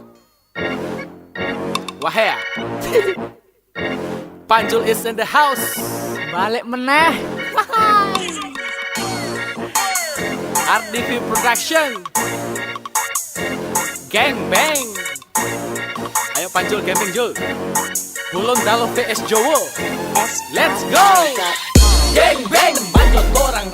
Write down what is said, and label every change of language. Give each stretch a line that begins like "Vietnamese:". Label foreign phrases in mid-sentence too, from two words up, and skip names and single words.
English: Wahea. Panjul is in the house.
Javanese: Balik meneh. RDV Production.
English: Gang bang.
Javanese: Ayo Panjul
English: gang bang
Javanese: Jul. Gorontalo vs Jowo.
English: Let's go. Gang bang. Manjot bola